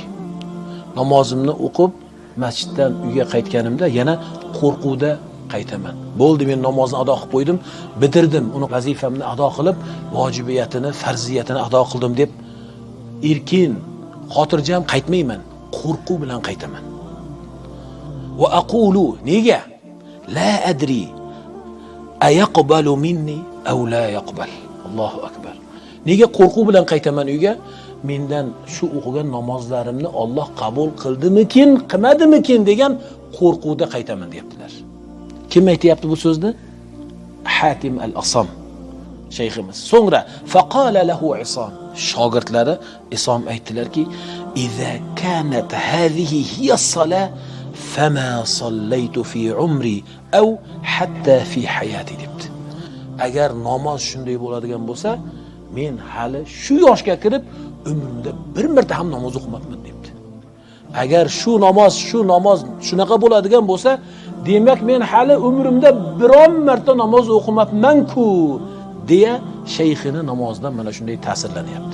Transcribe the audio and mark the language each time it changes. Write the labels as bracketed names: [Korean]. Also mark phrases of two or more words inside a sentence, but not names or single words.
[Uzbek] Namozimni o'qib, masjiddan uyga qaytganimda yana qo'rquvda qaytaman. Bo'ldi, men namozni ado qilib qo'ydim, bitirdim, uni vazifamni ado qilib, vojibiyatini, farziyatini ado qildim deb erkin, xotirjam qaytmayman, qo'rquv bilan qaytaman. [Arabic] وأقول, nega? لا أدري أيقبل مني أو لا يقبل. الله أكبر. [Uzbek] Nega qo'rquv bilan qaytaman uyga? Mendan shu o'qigan namozlarimni Alloh qabul qildimikin, qilmadimikin degan qo'rquvda qaytaman deyaptilar. Kim aytayapti bu so'zni? Hatim al-Asam shayximiz. So'ngra [Arabic] فقال له [Uzbek] Isom, shogirdlari Isom aytdilarki, [Arabic] "إذا كانت هذه هي الصلاة فما صليت في عمري أو حتى في حياتي" debdi. [Uzbek] Agar namoz shunday bo'ladigan bo'lsa, men hali shu yoshga kirib umrimda bir marta ham namoz o'qimadim debdi. Agar shu namoz shunaqa bo'ladigan bo'lsa, demak men hali umrimda biron marta namoz o'qimabman-ku deya shayxini namozdan mana shunday ta'sirlanyapti.